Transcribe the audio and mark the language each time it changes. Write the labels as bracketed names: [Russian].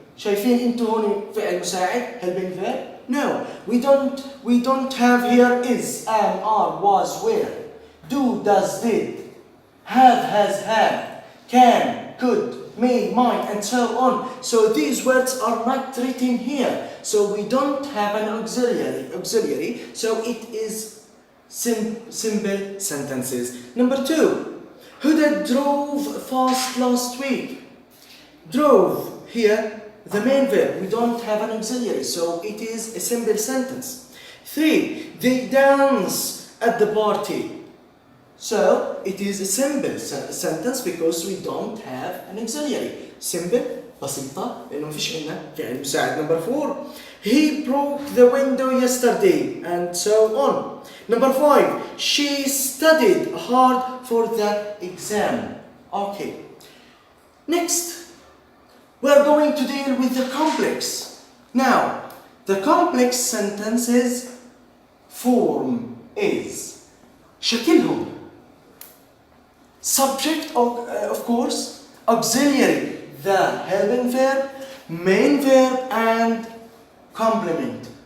[Arabic] شايفين انتوا هون فعل مساعد [English] helping verb? No, we don't have here is, am, are, was, were, do, does, did, have, has, had, can, could, may, might, and so on. So these words are not written here. So we don't have an auxiliary. So it is simple sentences. Number two, Huda drove fast last week. Drove here. The main verb, we don't have an auxiliary, so it is a simple sentence. 3, they dance at the party. So it is a simple sentence because we don't have an auxiliary. [Arabic] Simple, بسيطة، لأنه مفيش عندنا فعل مساعد. [English] Number 4, he broke the window yesterday, and so on. Number 5, she studied hard for the exam. Okay. Next. We are going to deal with the complex. Now, the complex sentences form is [Arabic] شكلهم [English] subject of course, auxiliary, the helping verb, main verb, and complement.